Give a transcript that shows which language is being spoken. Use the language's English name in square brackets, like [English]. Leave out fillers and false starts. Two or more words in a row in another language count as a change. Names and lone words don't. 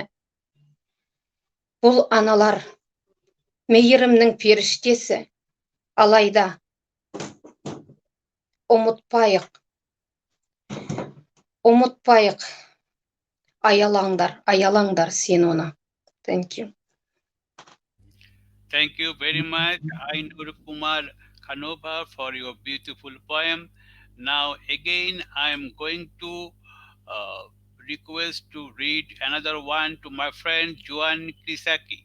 [Kazakh] Бұл аналар мейірімнің періштесі, алайда ұмытпайық, аялаңдар сен оны. [English] Thank you. Thank you very much, Ainur Kumar Kanova, for your beautiful poem. Now again, I am going to request to read another one to my friend Juan Kisaki.